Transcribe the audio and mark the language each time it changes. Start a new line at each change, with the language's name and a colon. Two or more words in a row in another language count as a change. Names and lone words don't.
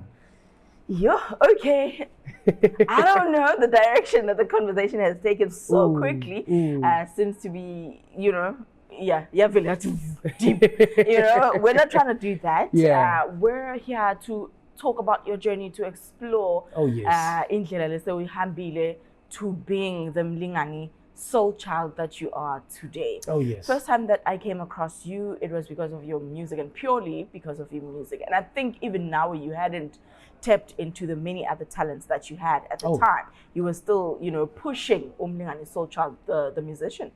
English: Yeah, okay. I don't know the direction that the conversation has taken so quickly. Seems to be, you know, very deep. You know, we're not trying to do that. We're here to talk about your journey to explore
North Ndebele: indlela lese uyihambile
English: to being the Mlingani soul child that you are today. Oh yes. First time that I came across you, it was because of your music and purely because of your music. And I think even now you hadn't tapped into the many other talents that you had at the time. You were still, you know, pushing Mlingani soul child, the musician.